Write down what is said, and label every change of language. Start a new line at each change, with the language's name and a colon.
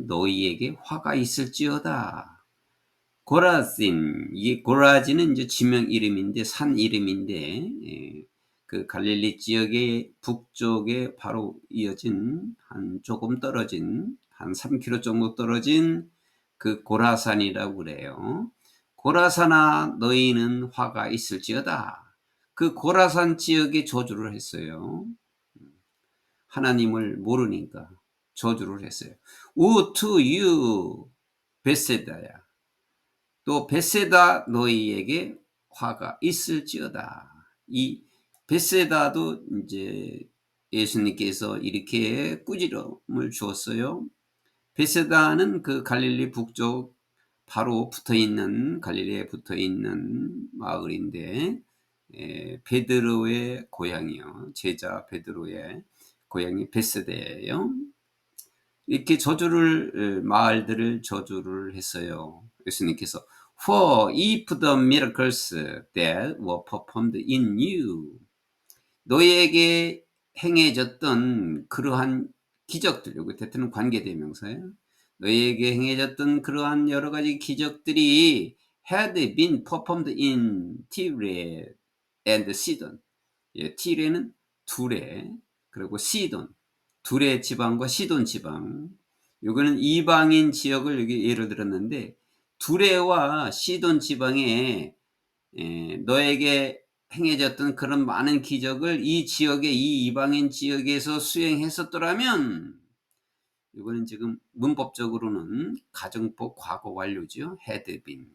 Korean: 너희에게 화가 있을지어다. 고라신, 이 고라진은 이제 지명 이름인데, 산 이름인데, 그 갈릴리 지역의 북쪽에 바로 이어진 한 조금 떨어진 한 3km 정도 떨어진 그 고라산이라고 그래요. 고라산아 너희는 화가 있을지어다. 그 고라산 지역에 저주를 했어요. 하나님을 모르니까 저주를 했어요.
English: Woe to you, 베세다야.
Korean: 또 베세다 너희에게 화가 있을지어다. 이 베세다도 이제 예수님께서 이렇게 꾸지람을 주었어요. 베세다는 그 갈릴리 북쪽 바로 붙어있는, 갈릴리에 붙어있는 마을인데, 베드로의 고향이요. 제자 베드로의 고향이 베세다예요. 이렇게 마을들을 저주를 했어요. 예수님께서
English: For if the miracles that were performed in you,
Korean: 너희에게 행해졌던 그러한 기적들, 여기 대표는 관계대명사예요. 너희에게 행해졌던 그러한 여러 가지 기적들이
English: had been performed in Tyre and Sidon.
Korean: 티레는 두레, 그리고 시돈, 두레 지방과 시돈 지방. 이거는 이방인 지역을 여기 예를 들었는데, 두레와 시돈 지방에 너에게 행해졌던 그런 많은 기적을 이 지역의, 이 이방인 지역에서 수행했었더라면, 이거는 지금 문법적으로는 가정법 과거 완료죠. had been.